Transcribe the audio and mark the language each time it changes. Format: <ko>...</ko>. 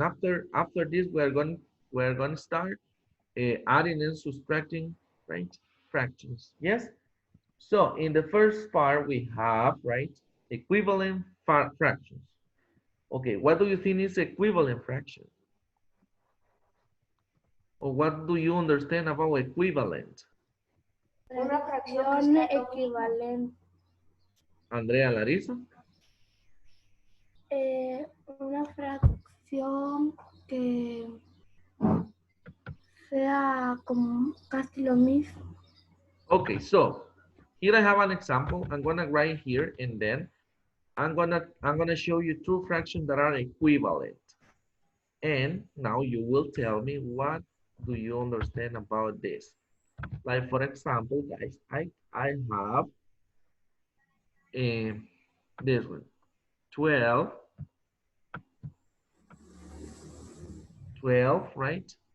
<en>After this, we're going to start adding and subtracting, right? Fractions. Yes? So, in the first part, we have, right, equivalent fractions. Okay, what do you think is equivalent fraction? Or what do you understand about equivalent?</en> <es>Una fracción equivalente.</es> <en>Andrea Larissa?</en> <es>Una fracción que sea como casi lo mismo.</es> <en>Okay, so here I have an example. I'm gonna write here and then I'm gonna show you two fractions that are equivalent. And now you will tell me what do you understand about this. Like for example, guys, I have this one, 12, right?</en>